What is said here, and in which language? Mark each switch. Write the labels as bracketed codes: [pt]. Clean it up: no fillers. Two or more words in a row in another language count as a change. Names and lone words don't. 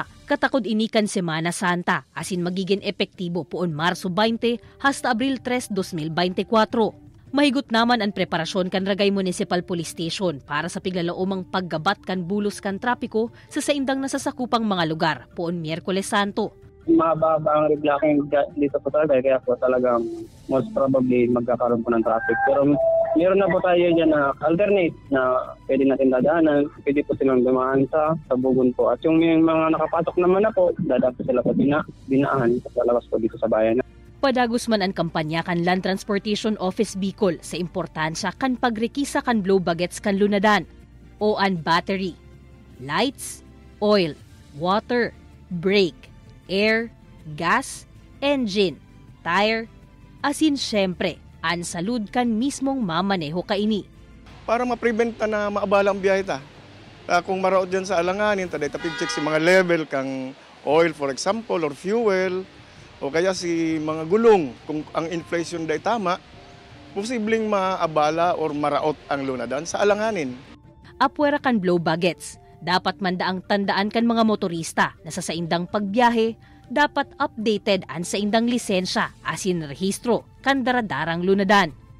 [bik] Katakod ini kan Semana Santa asin magiging epektibo poon Marso 20 hasta Abril 3, 2024. Mahigot naman ang preparasyon kan Ragay Municipal Police Station para sa piglalaomang paggabat kan bulos kan trapiko sa saindang nasasakupang mga lugar poon Miyerkules Santo. [tl] Mababa ang reblocking dito po talaga, kaya po talagang [en] most probably [tl] magkakaroon po ng traffic. Pero meron na po tayo dyan na alternate na pwede natin dadaanan, pwede po silang dumaan sa Bugon po. At yung mga nakapatok naman na po, dadaan po sila pa dinaan sa labas po dito sa bayan. [bik] Padagos man ang kampanya kan Land Transportation Office Bicol sa importansya kan pagrekisa kan blow bagets kan lunadan o an [en] battery, lights, oil, water, brake, air, gas, engine, tire, [bik] asin syempre, ang salud kan mismong mamaneho kaini. Para ma-prevent na maabala ang biyahe ta. Kung maraot dyan sa alanganin, taday tapig-check si mga level kang oil [en] for example [bik] or fuel o kaya si mga gulong. Kung ang inflation day tama, posibleng maabala or maraot ang lunadan sa alanganin. Apwera kan blow bagets. Dapat mandaang tandaan kan mga motorista na sa saindang pagbiyahe, dapat updated ang saindang lisensya asin rehistro kan daradarang lunadan.